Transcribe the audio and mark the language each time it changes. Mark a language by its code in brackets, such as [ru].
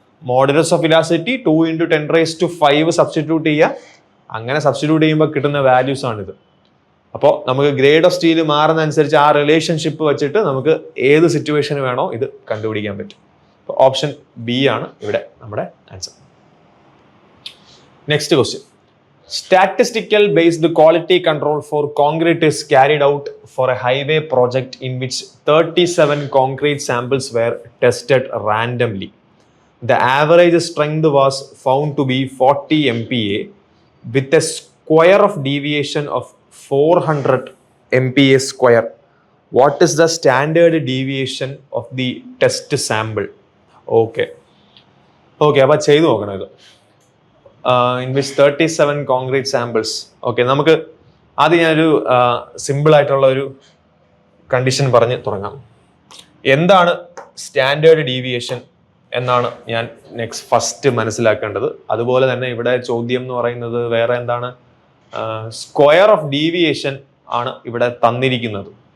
[ml] Modulus of elasticity 2 × 10⁵ substitute ചെയ്യുക. അങ്ങനെ substitute ചെയ്യുമ്പോൾ കിട്ടുന്ന വാല്യൂസ് ആണിത്. അപ്പോൾ നമുക്ക് ഗ്രേഡ് ഓഫ് സ്റ്റീൽ മാറുന്ന അനുസരിച്ച് ആ റിലേഷൻഷിപ്പ് വെച്ചിട്ട് നമുക്ക് ഏത് സിറ്റുവേഷൻ വേണോ ഇത് കണ്ടുപിടിക്കാൻ പറ്റും. അപ്പോൾ ഓപ്ഷൻ ബി ആണ് ഇവിടെ നമ്മുടെ answer. [en] Next question. Statistical based quality control for concrete is carried out for a highway project in which 37 concrete samples were tested randomly. The average strength was found to be 40 MPa with a square of deviation of 400 MPa square. What is the standard deviation of the test sample? [ml] Okay, അപ്പോൾ ചെയ്തു നോക്കണം ഇത്. [en] In which 37 concrete samples. [ml] Okay, നമുക്ക് ആദ്യം ഞാനൊരു simple ആയിട്ടുള്ള ഒരു condition പറഞ്ഞ് തുടങ്ങാം. എന്താണ് സ്റ്റാൻഡേർഡ് ഡീവിയേഷൻ എന്നാണ് ഞാൻ ഫസ്റ്റ് മനസ്സിലാക്കേണ്ടത്. അതുപോലെ തന്നെ ഇവിടെ ചോദ്യം എന്ന് പറയുന്നത് വേറെ എന്താണ്, സ്ക്വയർ ഓഫ് ഡീവിയേഷൻ ആണ് ഇവിടെ തന്നിരിക്കുന്നത്.